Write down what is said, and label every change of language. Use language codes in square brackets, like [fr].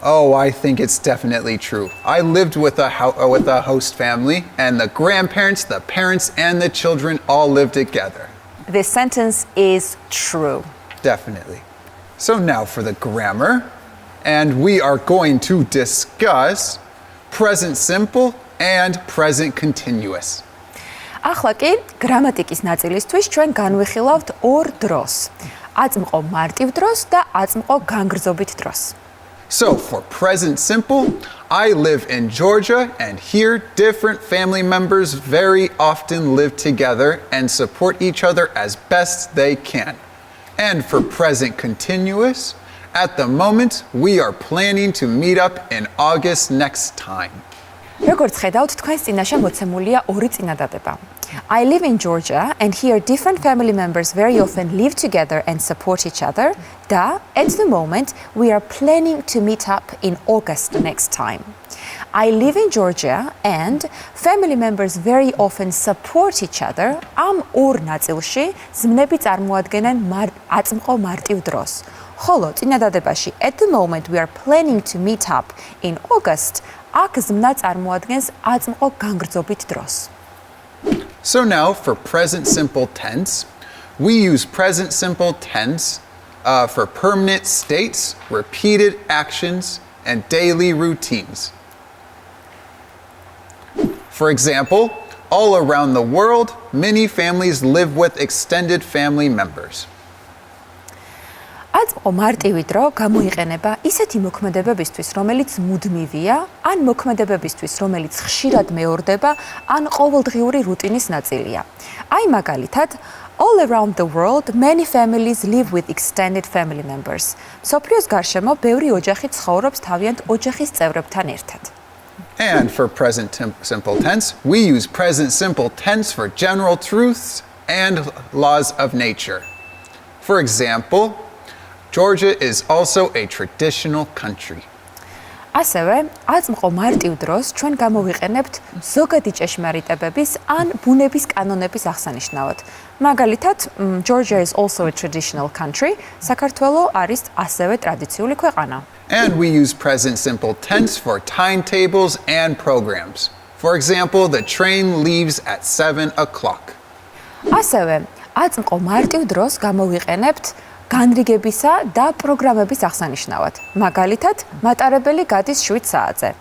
[en] Oh, I think it's definitely true. I lived with a host family, and the grandparents, the parents, and the children all lived together. This sentence is true. Definitely. So now for the grammar, and we are going to discuss present simple and present continuous. [ka] ახლა კი გრამატიკის ნაწილისთვის ჩვენ განვიხილავთ ორ დროს. აწმყო მარტივ დროს და აწმყო განგრძობით დროს. [en] So for present simple, I live in Georgia, and here different family members very often live together and support each other as best they can. And for present continuous, at the moment we are planning to meet up in August next time. [ka] როგორც ხედავთ, თქვენს წინაშე მოცემულია ორი წინადადება. [en] I live in Georgia, and here different family members very often live together and support each other. Da, at the moment, we are planning to meet up in August next time. I live in Georgia, and family members very often support each other. [ka] Am ორ ნაწილში ზმნები წარმოადგენენ აწმყო მარტივ დროს. ხოლო წინადადებაში [en] at the moment we are planning to meet up in August, [ka] აქ ზმნა წარმოადგენს აწმყო განგრძობით დროს. [en] So now for present simple tense, we use present simple tense for permanent states, repeated actions, and daily routines. For example, all around the world, many families live with extended family members. [ka] აწმყო მარტივი დრო გამოიყენება ისეთი მოქმედებებისთვის, რომელიც მუდმივია, ან მოქმედებებისთვის, რომელიც ხშირად მეორდება, ან ყოველდღიური რუტინის ნაწილია. აი მაგალითად, [en] all around the world, many families live with extended family members. [ka] მსოფლიოს გარშემო ბევრი ოჯახი ცხოვრობს თავიანთ ოჯახის წევრებთან ერთად. [en] And for present simple tense, we use present simple tense for general truths and laws of nature. For example, Georgia is also a traditional country. [ka] ასევე, აწმყო მარტივ დროს ჩვენ გამოვიყენებთ ზოგადი ჭეშმარიტებების ან ბუნების კანონების აღსანიშნავად. მაგალითად, [en] Georgia is also a traditional country. [ka] საქართველო არის ასევე ტრადიციული ქვეყანა. [en] And we use present simple tense for timetables and programs. For example, the train leaves at 7 o'clock. [ka] ასევე, აწმყო მარტივ დროს გამოვიყენებთ განრიგებისა და პროგრამების აღსანიშნავად. მაგალითად, მატარებელი გადის 7 საათზე.